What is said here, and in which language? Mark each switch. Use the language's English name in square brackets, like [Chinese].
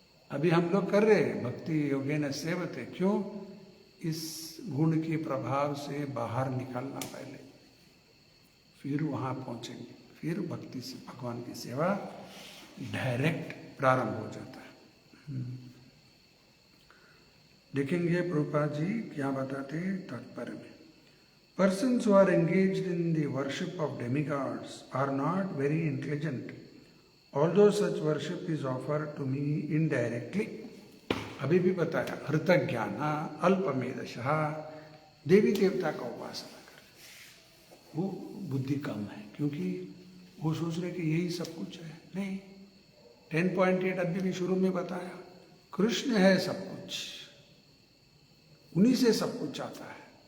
[Hindi] अभी हम लोग कर रहे हैं [Sanskrit] भक्ति योगेन सेवते, [Hindi] क्यों? इस गुण के प्रभाव से बाहर निकलना पहले, फिर वहां पहुंचेंगे, फिर भक्ति से भगवान की सेवा डायरेक्ट प्रारंभ हो जाता है। देखेंगे प्रभुपाद जी क्या बताते हैं तात्पर्य में। [English] Persons who are engaged in the worship of demigods are not very intelligent, although such worship is offered to me indirectly. [Hindi] अभी भी बताया [Sanskrit] हृतज्ञान अल्पमेधशः, [Hindi] देवी देवता का उपासना कर, वो बुद्धि कम है, क्योंकि वो सोच रहे कि यही सब कुछ है। नहीं, 10.8 अभी भी शुरू में बताया, कृष्ण है सब कुछ, उन्हीं से सब कुछ आता है।